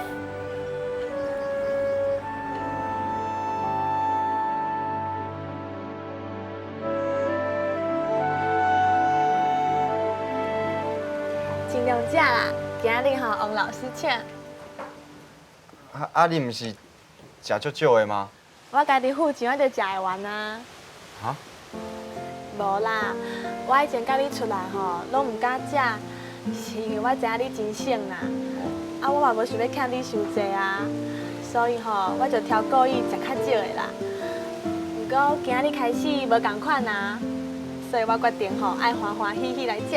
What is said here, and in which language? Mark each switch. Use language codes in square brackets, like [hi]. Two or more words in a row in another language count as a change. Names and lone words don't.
[nan] 尽量食啦，今日吼王老师请。你唔是食足少的吗？我家己付钱，我就食会完啊。哈？无啦，我以前甲你出来吼，拢唔敢食，是因为我知影你真省啦。啊，我嘛无想要欠你伤济啊，所以吼，我就挑故意食较少的啦。不过今日开始无共款啊，所以我决定吼爱欢欢喜喜来食。